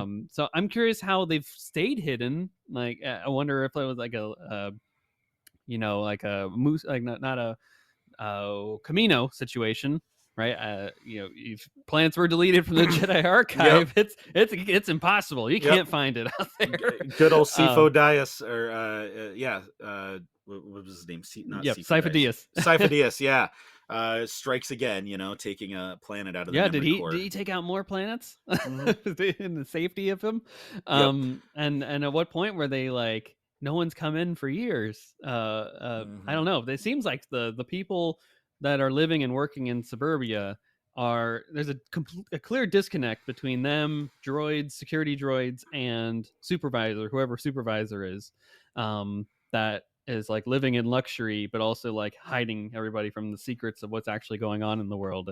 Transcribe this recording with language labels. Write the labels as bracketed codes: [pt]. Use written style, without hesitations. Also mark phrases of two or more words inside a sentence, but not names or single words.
[en] So I'm curious how they've stayed hidden. Like, I wonder if it was like like a moose, like not a Camino situation, right? If planets were deleted from the Jedi Yep. archive, it's impossible. You Yep. can't find it out there. Good old Sifo Dyas, or yeah, what was his name? Not Yep, Sifo Dyas. Sifo-Dyas. Sifo-Dyas, yeah. Strikes again, taking a planet out of the Yeah, memory core. did he take out more planets Mm-hmm. in the safety of him? Yep. And at what point were they like, no one's come in for years? I don't know. It seems like the people that are living and working in suburbia there's a clear disconnect between them, droids, security droids, and whoever supervisor is, that is like living in luxury, but also like hiding everybody from the secrets of what's actually going on in the world.